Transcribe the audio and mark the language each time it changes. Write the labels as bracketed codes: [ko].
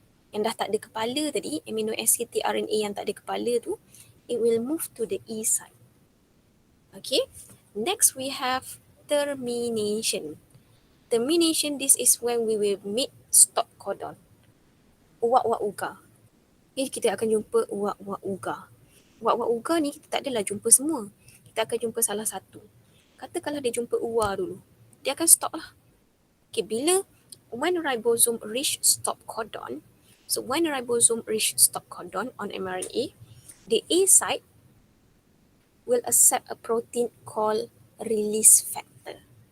[ms] Yang dah tak ada kepala tadi, amino acid tRNA yang tak ada kepala tu, [en] it will move to the E site. Okay, next we have termination. Termination, this is when we will meet stop codon. [ms] Uak-uak uga. Okay, kita akan jumpa uak-uak uga. Uak-uak uga ni kita tak adalah jumpa semua. Kita akan jumpa salah satu. Katakanlah dia jumpa uar dulu. Dia akan stop lah. [en] Okay, when ribosome reach stop codon, so when ribosome reach stop codon on mRNA, the A site will accept a protein called release factor.